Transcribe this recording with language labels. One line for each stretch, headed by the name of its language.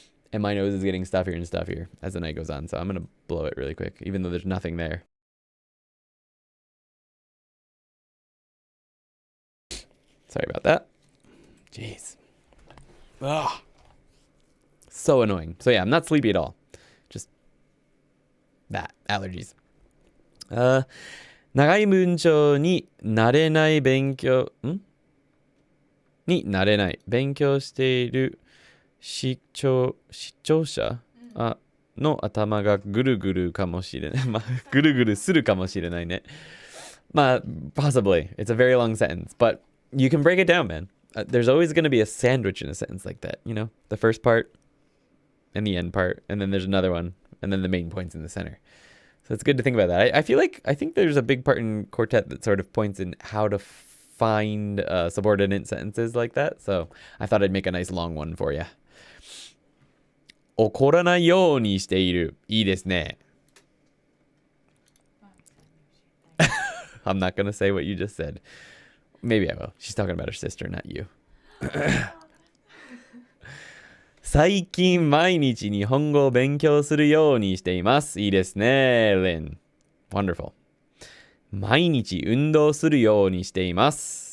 English: And my nose is getting stuffier and stuffier as the night goes on. So I'm going to blow it really quick, even though there's nothing there. Sorry about that. Jeez. Ugh. So annoying. So yeah, I'm not sleepy at all. Just that. Allergies.
Japanese: 長い文章になれない勉強、になれない。勉強している視聴者の頭がぐるぐるかもしれない。まあ、ぐるぐるするかもしれないね。
English: まあ、possibly. It's a very long sentence, but you can break it down, man. There's always going to be a sandwich in a sentence like that, you know? The first part and the end part, and then there's another one, and then the main point's in the center. So it's good to think about that. I think there's a big part in Quartet that sort of points in how to find subordinate sentences like that. So I thought I'd make a nice long one for you.
Japanese: 怒らないようにしている。いいですね。
English: I'm not going to say what you just said. Maybe I will. She's talking about her sister, not you.
Japanese: 最近毎日日本語を勉強するようにしています。いいですね、Lynn.
English: Wonderful.
Japanese: 毎日運動するようにしています。